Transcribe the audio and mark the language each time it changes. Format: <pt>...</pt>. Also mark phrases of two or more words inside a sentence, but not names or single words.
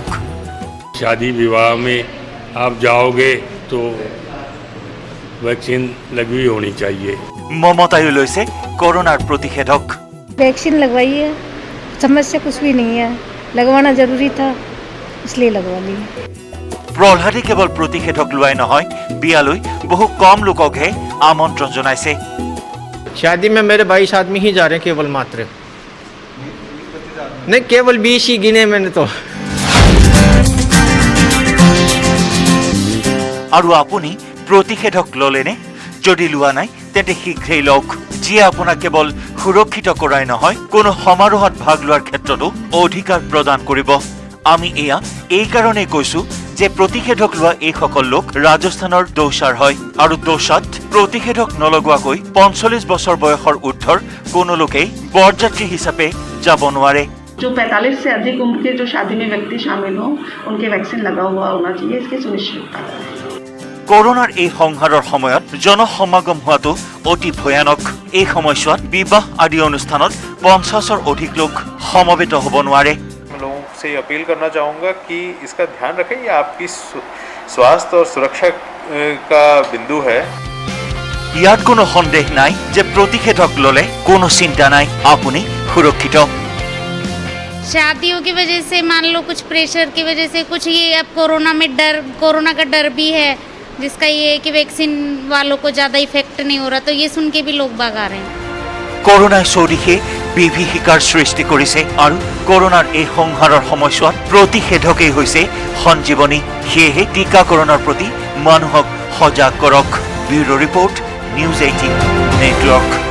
<hi>शादी विवाह में आप जाओगे तो वैक्सीन लगी होनी चाहिए।</hi> <as>মমতায়ো লৈছে কৰোনাৰ প্ৰতিষেধক।</as> <hi>वैक्सीन लगवाई है, समस्या कुछ भी नहीं है, लगवाना जरूरी था इसलिए लगवा ली।</hi> <as>প্ৰহ্লাদে কেৱল প্ৰতিষেধক লোৱাই নহয়, বিয়ালৈ বহু কম লোককহে আমন্ত্ৰণ জনাইছে।</as> <hi>शादी में मेरे 22 आदमी ही जा रहे हैं केवल मात्र, नहीं केवल 20 ही गिने मैंने तो।</hi> <as>আৰু আপুনি প্ৰতিষেধক ল'লেনে? যদি লোৱা নাই তেন্তে শীঘ্ৰেই লওক, যিয়ে আপোনাক কেৱল সুৰক্ষিত কৰাই নহয়, কোনো সমাৰোহত ভাগ লোৱাৰ ক্ষেত্ৰতো অধিকাৰ প্ৰদান কৰিব। আমি এয়া এই কাৰণেই কৈছো যে প্ৰতিষেধক লোৱা এইসকল লোক ৰাজস্থানৰ দৌচাৰ হয়, আৰু দৌচাত প্ৰতিষেধক নলগোৱাকৈ 45 বছৰ বয়সৰ ঊৰ্ধৰ কোনো লোকেই বৰযাত্ৰী হিচাপে যাব নোৱাৰে।</as> <hi>जो 45 से अधिक उम्र के जो शादी में व्यक्ति शामिल हो उनके वैक्सीन लगा हुआ होना चाहिए, इसकी सुनिश्चितता।</hi> <as>কৰোনাৰ এই সংহাৰৰ সময়ত জনসমাগম হোৱাটো অতি ভয়ানক। এই সময়ছোৱাত বিবাহ আদি অনুষ্ঠানত 50ৰ অধিক লোক সমবেত হ'ব নোৱাৰে।</as> <hi>लोगों से अपील करना चाहूँगा कि इसका ध्यान रखें, ये आपकी स्वास्थ्य और सुरक्षा का बिंदु है।</hi> <as>ইয়াত কোনো সন্দেহ নাই যে প্ৰতিষেধক ল'লে কোনো চিন্তা নাই, আপুনি সুৰক্ষিত।</as> <hi>शादियों की वजह से मान लो कुछ प्रेशर की वजह से कुछ ये अब कोरोना का डर भी है, जिसका ये है कि वैक्सीन वालों को ज़्यादा इफेक्ट नहीं हो रहा, तो ये सुन के भी लोग भाग आ रहे हैं।</hi> <as>কৰোনাই চৌদিশে বিভীষিকাৰ সৃষ্টি কৰিছে, আৰু কৰোনাৰ এই সংহাৰৰ সময়ছোৱাত প্ৰতিষেধকেই হৈছে সঞ্জীৱনী। সেয়েহে টীকাকৰণৰ প্ৰতি মানুহক সজাগ কৰক।</as> <en>bureau report,</en> <as>নিউজ 18 নেটৱৰ্ক।</as>